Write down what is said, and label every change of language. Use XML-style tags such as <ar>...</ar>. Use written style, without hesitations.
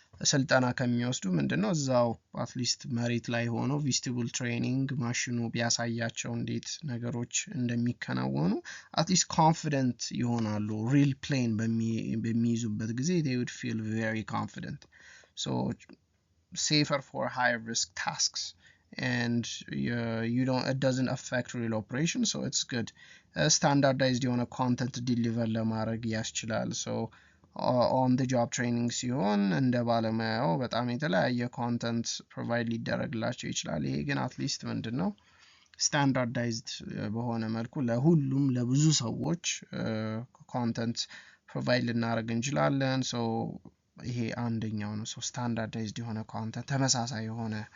<am>ስልጠና ከሚወስዱ ምንድነው እዛው አትሊስት መሬት ላይ ሆኖ ቪስቲቡል ትሬኒንግ ማሽኑ ቢያሳያቸው እንዴት ነገሮች እንደሚከናወኑ አትሊስት ኮንፊደንት ይሆናሉ። ሪል ፕሌን በሚይዙበት ጊዜ</am> <en>they would feel very confident. So safer for high risk tasks and it doesn't affect real operation, so it's good.</en> <am>Standardized የሆነ ኮንተንት ዲሊቨር ለማድረግ ያስችላል። so on the job training ሲሆን እንደ ባለሙያው በጣም የተለያየ ኮንተንት ፕሮቫይድ ሊደረግላቸው ይችላል። ይሄ ግን አትሊስት ምንድነው ስታንዳርዳይዝድ በሆነ መልኩ ለሁሉም ለብዙ ሰዎች ኮንተንት ፕሮቫይድ ልናደርግ እንችላለን። so ይሄ አንደኛው ነው። so ስታንዳርዳይዝድ የሆነ ኮንተንት ተመሳሳይ የሆነ</am>